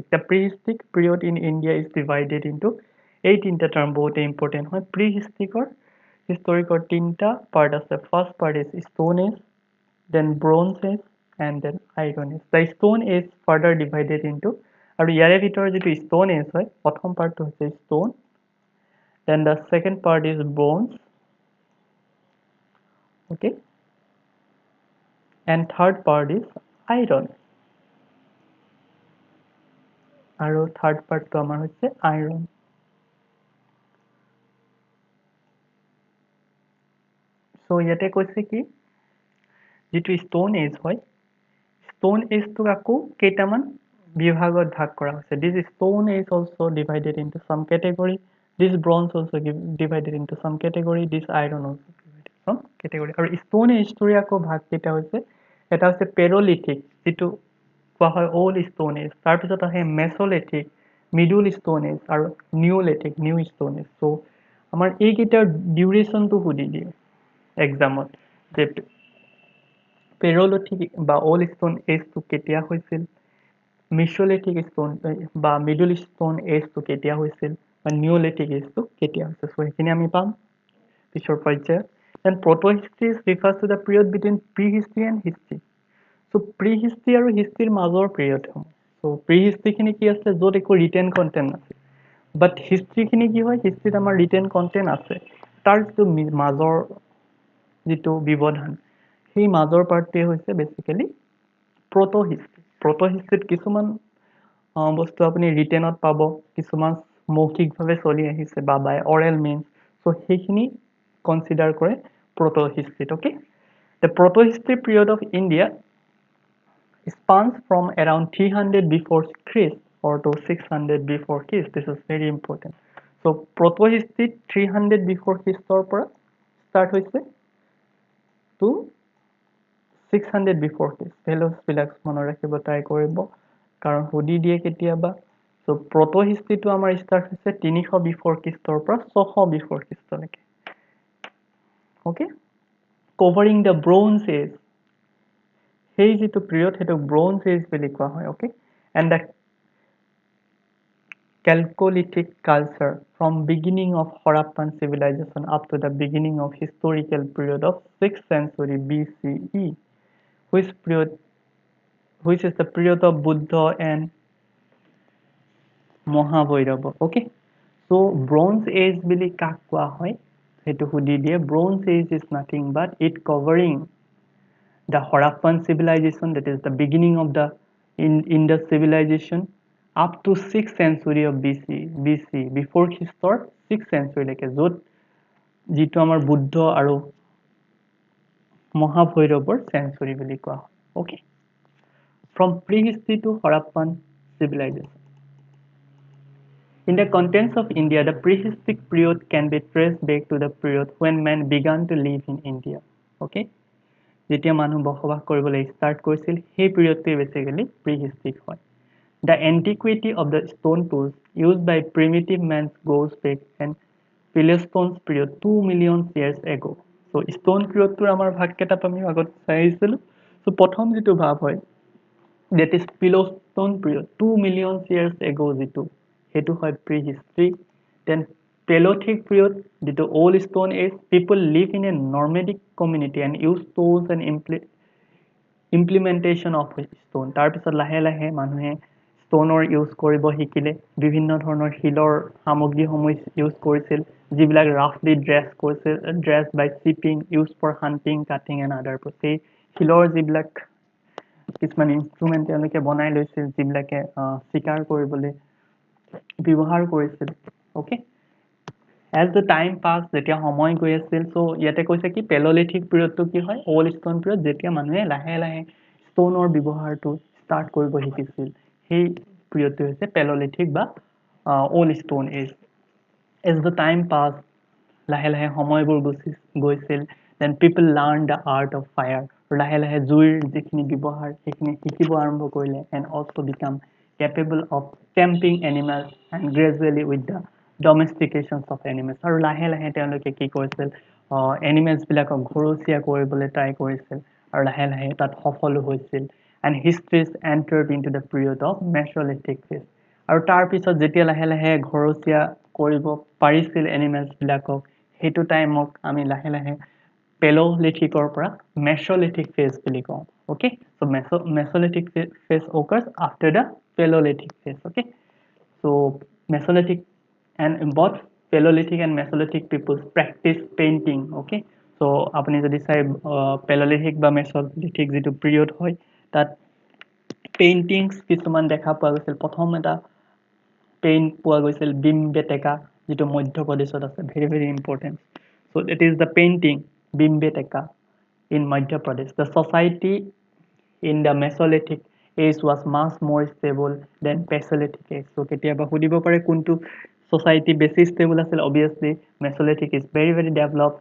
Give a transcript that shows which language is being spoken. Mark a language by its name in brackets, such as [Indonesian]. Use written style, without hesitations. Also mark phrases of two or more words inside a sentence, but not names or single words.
[English] The prehistoric period in India is divided into 18 term, [Assamese] বহুতে important হয়। [English] Prehistoric or historic or [Assamese] তিনটা part আছে। [English] First part is Stone Age, then Bronze Age, and then Iron Age. The Stone Age further divided into, [Assamese] আৰু ইয়াৰে ভিতৰত যিটো [English] Stone Age [Assamese] হয়, প্ৰথম পাৰ্টটো হৈছে Stone, [English] then the second part is Bronze, okay, and third part is Iron, [Assamese] আৰু [English] third partটো [Assamese] আমাৰ হৈছে Iron. So ইয়াতে কৈছে কি যিটো [English] Stone Age [Assamese] হয়, [English] Stone Age [Assamese] টোক আকৌ কেইটামান বিভাগত ভাগ কৰা হৈছে। [English] This Stone Age also divided into some category. This Bronze also divided into some category. This Iron also divided some category. [Assamese] আৰু [English] Stone Age [Assamese] টোৰে আকৌ ভাগ কেইটা হৈছে, এটা হৈছে Paleolithic, যিটো কোৱা হয় [English] Old Stone Age, [Assamese] তাৰপিছত আহে [English] Mesolithic, Middle Stone Age, আৰু Neolithic, New Stone Age. [Assamese] So আমাৰ এইকেইটাৰ ডিউৰেশ্যনটো সুধি দিয়ে এক্সামত, যে Paleolithic বা [English] Old Stone Age [Assamese] টো কেতিয়া হৈছিল, [English] Mesolithic Stone [Assamese] বা [English] Middle Stone Age [Assamese] টো কেতিয়া হৈছিল, বা [English] Neolithic Age [Assamese] টো কেতিয়া হৈছিল। So সেইখিনি আমি পাম পিছৰ পৰ্যায়ত। [English] Then proto-history refers to the period between prehistory and history. [Assamese] So prehistory আৰু history মাজৰ period সমূহ। So prehistory খিনি কি আছে, য'ত একো [English] written content [Assamese] আছে, but history খিনি কি হয়, historyত আমাৰ [English] written content [Assamese] আছে, তাৰ যিটো মাজৰ যিটো ব্যৱধান, সেই মাজৰ পাৰ্টটোৱে হৈছে বেসিক্যালি [English] proto history. Proto historyত [Assamese] কিছুমান বস্তু আপুনি ৰিটেনত পাব, কিছুমান মৌখিকভাৱে চলি আহিছে বা [English] by oral means. [Assamese] So সেইখিনি কনসিডাৰ কৰে [English] proto historyত। Okay, the proto history period of India spans from around 300 before Christ or to 600 before Christ. This is very important. So proto history 300 before Christ [Assamese] ৰ পৰা start হৈছে [English] to 600 before Christ. [Assamese] ভেলুজ বিলাক মনত ৰাখিব ট্ৰাই কৰিব, কাৰণ সুধি দিয়ে কেতিয়াবা। So [English] proto history [Assamese] টো আমাৰ start হৈছে 300 [English] before Christ [Assamese] ৰ পৰা 600 [English] before Christ [Assamese] লৈকে। [English] Okay, covering the Bronze Age, [Assamese] সেই যিটো পিৰিয়ড সেইটো Bronze Age বুলি কোৱা হয়। [English] Okay, and the Chalcolithic culture from beginning of Harappan civilization up to the beginning of historical period of 6th century BCE, which is the period of Buddha and Mahabhairava. Okay, so Bronze Age [Assamese] বুলি কাক কোৱা হয় সেইটো সুধি দিয়ে। [English] Bronze Age is nothing but it covering the Harappan civilization, that is the beginning of the Indus civilization, up to 6th century of BC before Christ 6th century [Assamese] লৈকে য'ত যিটো আমাৰ বুদ্ধ আৰু মহাভৈৰৱৰ century বুলি কোৱা হয় [English] okay from prehistory to Harappan civilization. In the contents of India, the prehistoric period can be traced back to the period when man began to live in India. [Assamese] Okay? যেতিয়া মানুহ বসবাস কৰিবলৈ start কৰিছিল সেই periodটোৱে [English] basically prehistoric [Assamese] হয়. [English] The antiquity of the stone tools used by primitive man goes back and Paleostone's period 2 million years ago. So stone periodটোৰ [Assamese] আমাৰ ভাগ কেইটা আমি আগত চাই আহিছিলো. [English] So [Assamese] প্ৰথম যিটো ভাগ হয় [English] that is Paleostone period 2 million years ago [Assamese] যিটো সেইটো হয় [English] prehistory. Then Paleolithic period যিটো old stone age, people live in a nomadic community and use tools and implementation of stone. [Assamese] তাৰপিছত লাহে লাহে মানুহে ষ্টনৰ ইউজ কৰিব শিকিলে বিভিন্ন ধৰণৰ শিলৰ সামগ্ৰীসমূহ ইউজ কৰিছিল যিবিলাক [English] roughly dress by chipping use for hunting cutting and other [Assamese] সেই শিলৰ যিবিলাক কিছুমান ইনষ্ট্ৰুমেণ্ট তেওঁলোকে বনাই লৈছিল যিবিলাকে চিকাৰ কৰিবলৈ ব্যৱহাৰ কৰিছিল ওকে [English] as the time passed [Assamese] যেতিয়া সময় গৈ আছিল সো ইয়াতে কৈছে কি পেলোলিথিক পিৰিয়ডটো কি হয় [English] old stone period [Assamese] যেতিয়া মানুহে লাহে লাহে ষ্টনৰ ব্যৱহাৰটো ষ্টাৰ্ট কৰিব শিকিছিল সেই পিৰিয়ডটো হৈছে পেলোলিথিক বা [English] old stone age as the time passed [Assamese] লাহে লাহে সময়বোৰ গৈছিল [English] then people learned the art of fire [Assamese] লাহে লাহে জুইৰ যিখিনি ব্যৱহাৰ সেইখিনি শিকিব আৰম্ভ কৰিলে [English] and also become capable of tamping animals and gradually with the domestication of animals [Assamese] আৰু লাহে লাহে তেওঁলোকে কি কৰিছিল এনিমেলছ বিলাকক ঘৰচীয়া কৰিবলৈ ট্ৰাই কৰিছিল আৰু লাহে লাহে তাত সফল হৈছিল [English] and histories entered into the period of Mesolithic phase [Assamese] আৰু তাৰ পিছত যেতিয়া লাহে লাহে ঘৰচীয়া কৰিব পাৰিছিল এনিমেলছ বিলাকক হেতু টাইমক আমি লাহে লাহে Paleolithicৰ পৰা [English] Mesolithic phase [Assamese] বুলি কওঁ [English] okay so Mesolithic phase occurs after the Paleolithic phase okay so Mesolithic and both Paleolithic and Mesolithic peoples practice painting okay so [Assamese] আপুনি যদি চাই Paleolithic বা Mesolithic যেটো period হয় তাত পেইন্টিংস কিছুমান দেখা পোৱা গৈছিল প্ৰথম এটা পেইন্ট পোৱা গৈছিল বিমবেটেকা যেটো মধ্য প্ৰদেশত আছে [English] very important so it is the painting bimbeteka in Madhya Pradesh the society in the Mesolithic age was much more stable than Paleolithic age so [Assamese] কেতিয়াবা সুধিব পাৰে কিন্তু [English] society basic stable asil obviously Mesolithic is very developed